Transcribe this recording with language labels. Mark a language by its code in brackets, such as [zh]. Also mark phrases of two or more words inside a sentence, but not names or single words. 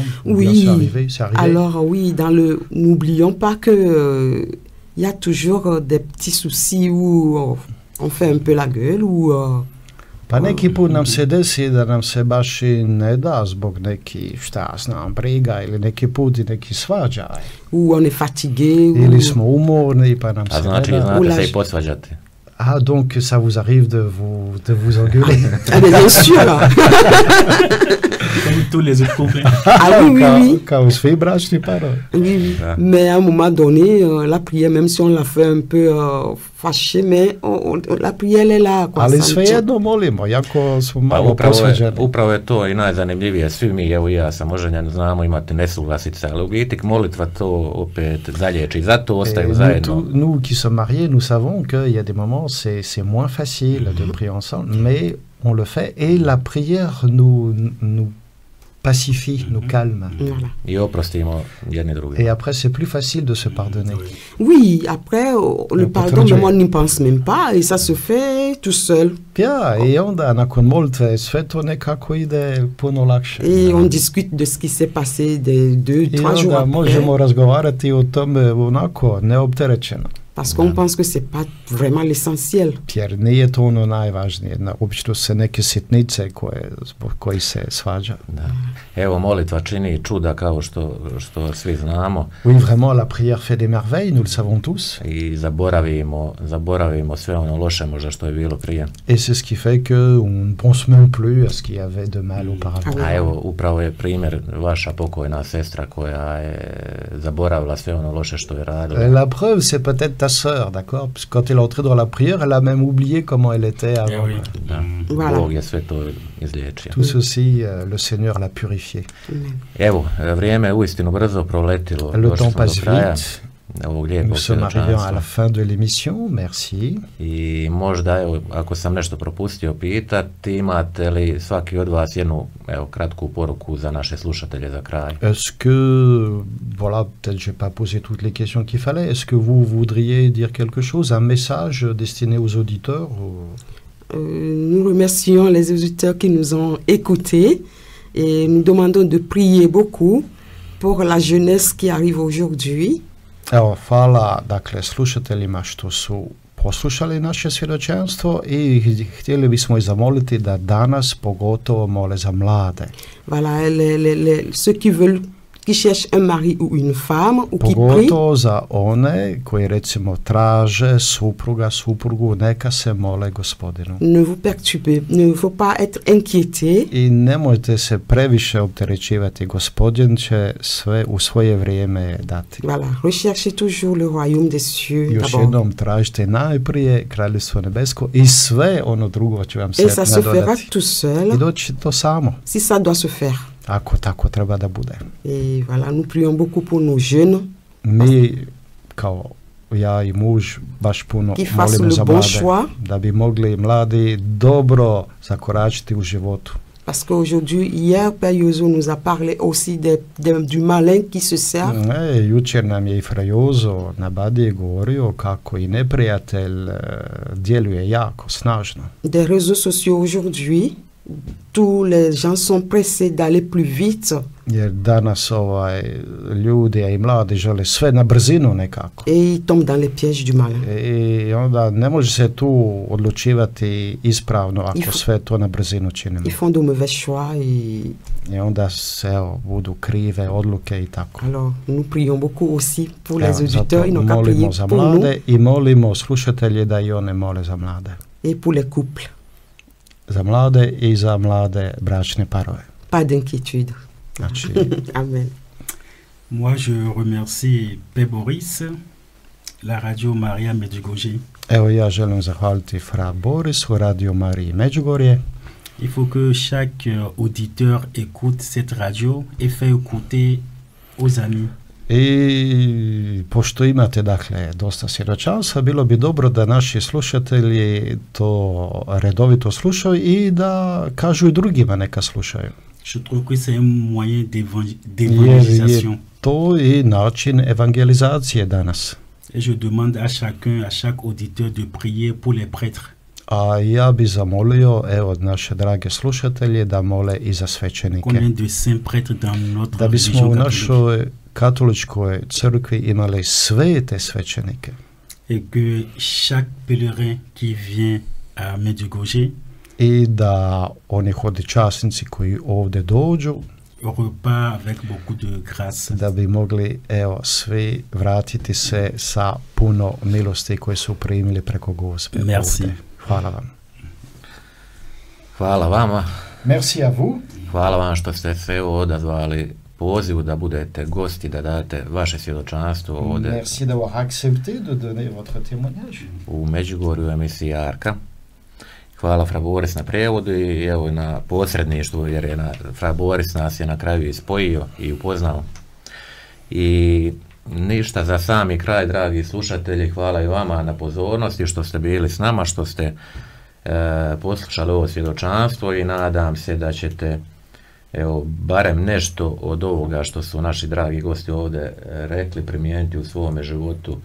[fr] Ou Oui. bien c'est arrivé. Alors oui, n'oublions pas que il y a toujours des petits soucis où on fait un peu la gueule ou [hr] Pa neki put nam se desi da nam se baš i ne da zbog neki, šta znam, briga ili neki put i neki svađaj. [fr] où on est fatigué. [hr] Ili smo umorni pa nam A se znači ne da. znate se i posvađati. [fr] Ah, donc ça vous arrive de vous engueuler. Ah, mais bien sûr. Comme tous les autres couples. Ah oui, oui, oui. [hr] Kao svi bračni parovi. [fr] Oui, oui. Ah. Mais à un moment donné, la prière, même si on la fait un peu fâchée, mais la prière, elle est là. Quoi, [hr] Ali [fr] ça [hr] svejedno molimo, jako smo Pa malo posvađani. upravo je to i najzanimljivije. Svi mi, evo i ja sam oženjen, znamo imati nesuglasice, ali u biti molitva to opet zalječi. Zato ostaju zajedno. [fr] Nous qui sommes mariés, nous savons qu'il y a des moments, c'est moins facile de prier ensemble, mais on le fait et la prière nous pacifie, nous calme. Voilà. [hr] I oprostimo jedni drugi. [fr] Et après, c'est plus facile de se pardonner. Oui, après, le peut pardon, traduire. mais moi, on n'y pense même pas et ça se fait tout seul. [hr] Ja, i onda nakon molitve sve to nekako ide puno lakše. [fr] Et on discute de ce qui s'est passé des 2-3 [hr] I [fr] jours [hr] onda [fr] après. [hr] možemo razgovarati o tome onako neopterećeno. [fr] Parce qu'on pense que c'est pas vraiment l'essentiel. [hr] Jer nije to ono najvažnije. Obično se neke sitnice zbog koji se svađa. Da. Evo, molitva čini čuda kao što svi znamo. [fr] Oui, vraiment, la prière fait des merveilles, nous le savons tous. [hr] I zaboravimo sve ono loše možda što je bilo prije. [fr] Et c'est ce qui fait qu'on ne pense même plus à ce qu'il y avait de mal auparavant. [hr] A evo, upravo je primjer vaša pokojna sestra koja je zaboravila sve ono loše što je radila. [fr] La preuve, c'est peut-être ta sœur, d'accord? Parce que quand elle est entrée dans la prière, elle a même oublié comment elle était avant. Oui. [hr] Da. [fr] Voilà. [hr] Bog je sve to izliječio. [fr] Tout ceci, le Seigneur l'a purifié. [hr] Evo, vrijeme je uistinu brzo proletilo. [fr] Le [hr] Došli [fr] temps [hr] smo do [fr] passe [hr] kraja [fr] vite. [hr] ovog [fr] Nous [hr] lijepog [fr] sommes arrivés à [hr] svjedočanstva. [fr] la fin de l'émission, merci. [hr] I možda, evo, ako sam nešto propustio pitati, imate li svaki od vas jednu, evo, kratku poruku za naše slušatelje za kraj? [fr] Est-ce que, voilà, peut-être je n'ai pas posé toutes les questions qu'il fallait, est-ce que vous voudriez dire quelque chose, un message destiné aux auditeurs Nous remercions les auditeurs qui nous ont écoutés et nous demandons de prier beaucoup pour la jeunesse qui arrive aujourd'hui. [hr] Evo, hvala, dakle, slušateljima što su poslušali naše svjedočanstvo i htjeli bismo i zamoliti da danas pogotovo mole za mlade. [fr] Voilà, ceux qui cherchent un mari ou une femme ou qui prient. [hr] Pogotovo za one koji recimo traže suprugu, neka se mole Gospodinu. [fr] Ne vous perturbez, ne faut pas être inquiété. [hr] I nemojte se previše opterećivati, Gospodin će sve u svoje vrijeme dati. [fr] Voilà, recherchez toujours le royaume des cieux [hr] Još [fr] d'abord. [hr] jednom tražite najprije Kraljevstvo nebesko i sve ono drugo će vam se [fr] Et ça se fera [hr] nadodati. [fr] tout seul, [hr] I doći to samo, [fr] si ça doit se faire. [hr] ako tako treba da bude. [fr] Et voilà, nous prions beaucoup pour nos jeunes [hr] Mi, kao ja i muž, baš puno [fr] qui fassent [hr] molimo [fr] le [hr] za [fr] bon [hr] mlade, [fr] choix. [hr] da bi mogli mladi dobro zakoračiti u životu. [fr] Parce qu'aujourd'hui, hier, Père Yozo nous a parlé aussi du malin qui se sert. [hr] Jučer nam je i Frajozo na Badiji govorio kako i neprijatelj djeluje jako snažno. [fr] Des réseaux sociaux aujourd'hui, tous les gens sont pressés d'aller plus vite. [hr] Jer danas ljudi, a i mladi žele sve na brzinu nekako. [fr] Et ils tombent dans les pièges du malin. [hr] I onda ne može se tu odlučivati ispravno ako sve to na brzinu činimo. [fr] Ils font de mauvais choix [hr] I onda se budu krive odluke i tako. [fr] Alors, nous prions beaucoup aussi pour les auditeurs, ils n'ont qu'à [hr] molimo [fr] prier [hr] za [fr] pour nous [hr] mlade i molimo slušatelje da i one mole za mlade. [fr] et pour les couples. [hr] za mlade i za mlade bračne parove. [fr] Pas d'inquiétude. [hr] Znači, Amen. [fr] Moi, je remercie Père Boris, la radio Maria Medjugorje. [hr] evo ja želim zahvaliti Fra Borisu, Radio Mariji Međugorje. [fr] Il faut que chaque auditeur écoute cette radio et fait écouter aux amis. [hr] I pošto imate dakle dosta svjedočanstva, bilo bi dobro da naši slušatelji to redovito slušaju i da kažu i drugima neka slušaju. [fr] Je trouve que c'est un moyen [hr] Jer [fr] d'évangélisation. [hr] je to i način evangelizacije danas. [fr] Et je demande à chacun, à chaque auditeur de prier pour les prêtres. [hr] A ja bi zamolio, evo, naše drage slušatelje da mole i za svećenike. [fr] Combien de saints prêtres dans notre [hr] Da bismo [fr] religion [hr] u [fr] catholique. [hr] našoj katoličkoj crkvi imali svete svećenike. [fr] Et que chaque pèlerin qui vient à Medjugorje [hr] I da oni hodočasnici koji ovdje dođu, [fr] repart avec beaucoup de grâce. [hr] da bi mogli, evo, svi vratiti se sa puno milosti koje su primili preko Gospe. [fr] Merci. [hr] ovdje. Hvala vam. Hvala vama. [fr] Merci à vous. [hr] Hvala vam što ste se evo odazvali pozivu da budete gosti, da date vaše svjedočanstvo ovdje [fr] Merci d'avoir accepté de donner votre témoignage. [hr] u Međugorju u emisiji Arka. Hvala Fra Boris na prijevodu i evo na posredništvu, jer je Fra Boris nas je na kraju ispojio i upoznao. I ništa, za sami kraj, dragi slušatelji, hvala i vama na pozornosti što ste bili s nama, što ste poslušali ovo svjedočanstvo i nadam se da ćete evo barem nešto od ovoga što su naši dragi gosti ovdje rekli primijeniti u svome životu.